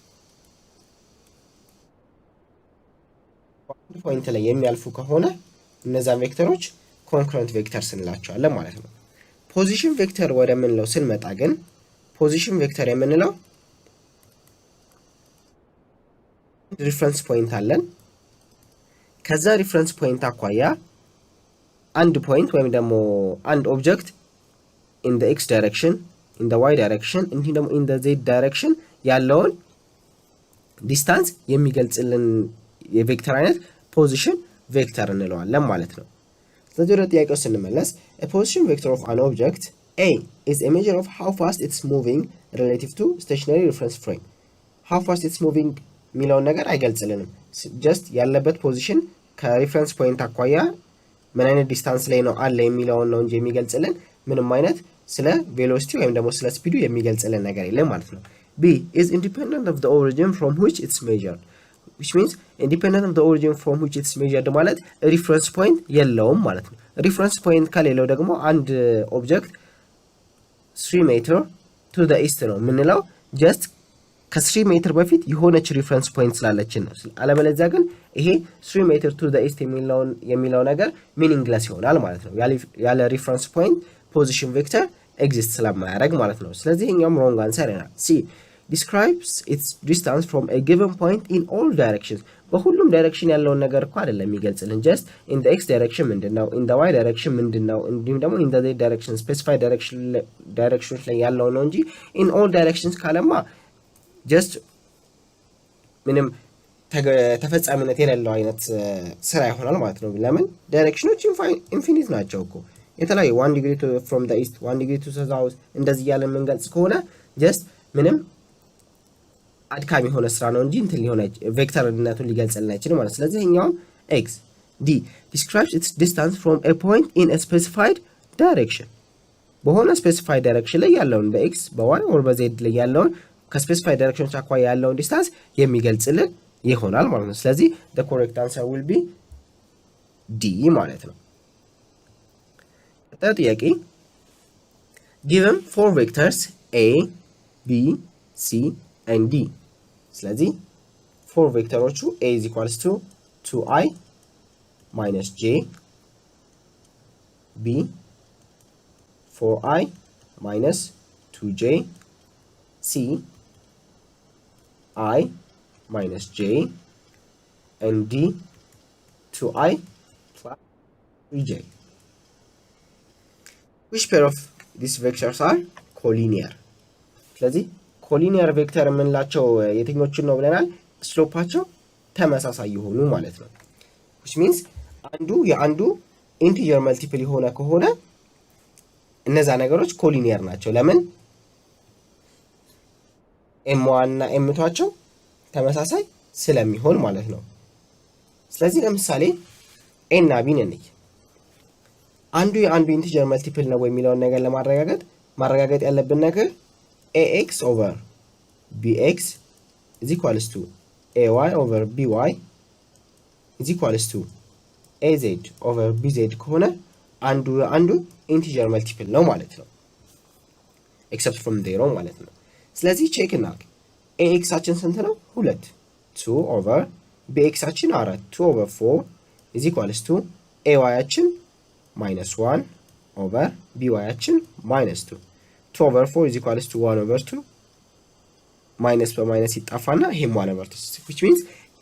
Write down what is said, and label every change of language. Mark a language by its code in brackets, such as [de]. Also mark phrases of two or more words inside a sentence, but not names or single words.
[am] አንድ ፖይንት ላይ የሚያልፉ ከሆነ እነዛን ቬክተሮች [en] concurrent vectors [am] እንላቸዋለን ማለት ነው። [en] position vector [am] ወደ ምንለው ስንመጣ ግን [en] position vector [am] የምንለው [en] reference point [am] አለን። ከዛ [en] reference point [am] አኳያ አንድ ፖይንት ወይም ደግሞ አንድ ኦብጀክት [en] in the x direction in the y direction [am] እንዲሁም ደግሞ [en] in the z direction [am] ያለውን ዲስታንስ የሚገልጽልን የቬክተር አይነት ፖዚሽን ቬክተር እንለዋለን ማለት ነው። ስለዚህ ወደ ጥያቄው ስንመለስ [en] a position vector of an object A is a measure of how fast it's moving relative to stationary reference frame. how fast it's moving [am] የሚለውን ነገር አይገልጽልንም። just ያለበት ፖዚሽን ከሪፈረንስ ፖይንት አኳያ ምን አይነት ዲስታንስ ላይ ነው አለ የሚለውን ነው እንጂ የሚገልጽልን ምንም አይነት ስለ ቬሎሲቲ ወይም ደግሞ ስለ ስፒዱ የሚገልጽልን ነገር የለም ማለት ነው። [en] B is independent of the origin from which it's measured. which means independent of the origin from which it's measured [am] ማለት [en] reference point [am] የለውም ማለት ነው። [en] reference point [am] ከሌለው ደግሞ አንድ ኦብጀክት 3 ሜትር [en] to the east [am] ነው የምንለው just ከ3 ሜትር በፊት የሆነች [en] reference point [am] ስላለችን ነው። አለበለዚያ ግን ይሄ 3 ሜትር [en] to the east [am] የሚለው ነገር ሚኒንግለስ ይሆናል ማለት ነው። ያለ [en] reference point position vector exist [am] ስለማያደርግ ማለት ነው። ስለዚህ እኛም [en] wrong answer [am] ይሆናል። ሲ [en] describes its distance from a given point in all directions [am] በሁሉም ዳይሬክሽን ያለውን ነገር እኮ አይደለም የሚገልጽልን [en] just in the x direction [am] ምንድነው [en] in the y direction [am] ምንድነው እንዲሁም ደግሞ [en] in the z direction specified directions [am] ላይ ያለው ነው እንጂ [en] in all directions [am] ካለማ just ምንም ተፈጻሚነት የሌለው አይነት ስራ ይሆናል ማለት ነው። ለምን ዳይሬክሽኖች ኢንፊኒት ናቸው እኮ የተለያዩ [en] 1 degree from the east 1 degree to the south [am] እንደዚህ ያለ የምንገልጽ ከሆነ just ምንም አድካሚ የሆነ ስራ ነው እንጂ እንትን ሊሆን ቬክተርነቱን ሊገልጽልን አይችልም ማለት። ስለዚህ እኛውም [en] x d describes its distance from a point in a specified direction [am] በሆነ [en] specified direction [am] ላይ ያለውን በx በy or በz ላይ ያለውን ከስፔሲፋይድ ዳይሬክሽኖች አኳያ ያለውን ዲስታንስ የሚገልጽልን ይሆናል ማለት ነው። ስለዚህ [en] the correct answer will be d [am] ማለት ነው። ቀጣዩ ጥያቄ [en] given 4 vectors a b c and d [am] ስለዚህ 4 ቬክተሮቹ [en] a is equals to 2i minus j b 4i minus 2j c I minus j and d 2i plus 3j. which pair of these vectors are collinear? [am] ስለዚህ ኮሊኒየር ቬክተር የምንላቸው የትኞቹን ነው ብለናል? ስሎፓቸው ተመሳሳይ የሆኑ ማለት ነው። [en] which means [am] የአንዱ [en] integer multiple [am] የሆነ ከሆነ እነዛ ነገሮች ኮሊኒየር ናቸው። ለምን? m1 እና m2ቸው ተመሳሳይ ስለሚሆን ማለት ነው። ስለዚህ ለምሳሌ a እና b እንይ። የአንዱ [en] integer multiple [am] ነው የሚለውን ነገር ለማረጋገጥ ያለብን ነገር [en] ax over bx is equals to ay over by is equals to az over bz [am] ከሆነ አንዱ [en] integer multiple [am] ነው ማለት ነው [en] except from zero [am] ማለት ነው። ስለዚህ ቼክ እናድርግ። ኤክሳችን ስንት ነው? 2 2 ኦቨር ቢኤክሳችን 4 2 ኦቨር 4 [en] is equals to [am] ኤዋያችን -1 ኦቨር ቢዋያችን -2 2 ኦቨር 4 [en] is equals to [am] 1 ኦቨር 2 ማይነስ በማይነስ ይጣፋና ይሄም 1 ኦቨር 2 [en] which means [am] ኤ